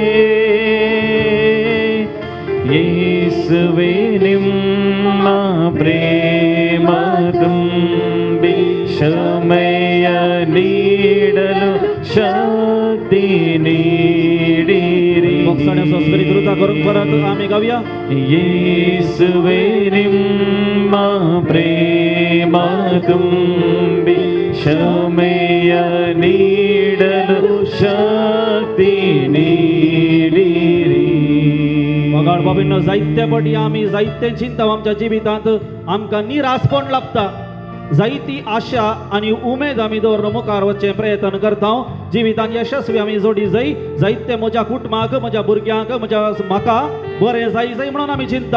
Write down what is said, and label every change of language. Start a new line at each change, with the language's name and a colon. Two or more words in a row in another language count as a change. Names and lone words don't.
Kannada: ಯೇಸುವೇ ನಿಮ್ಮ ಪ್ರೇಮ ತುಂಬಿ ಕ್ಷಮೆಯ ನೀಡಲು ಶಕ್ತಿ ನೀಡಿರಿ.
Konkani: आमी गावया.
Kannada: ಯೇಸುವೇ ನಿಮ್ಮ ಪ್ರೇಮ ತುಂಬಿ ಕ್ಷಮೆಯ ನೀಡಲು ಶಕ್ತಿ ನೀಡಿರಿ.
Konkani: मोगाळ बाबीनो जायत्या फावटी आमी जायते चिंता आमच्या जिवितांत आमकां निरासपण लागता. जायती आशा आनी उमेद आमी दवरून मुखार वचचे प्रयत्न करता. जिवितांत यशस्वी आमी जोडी जाय. जायते म्हज्या कुटुंबाक, म्हज्या भुरग्यांक, म्हाका बरें जाय म्हणून आमी चिंता.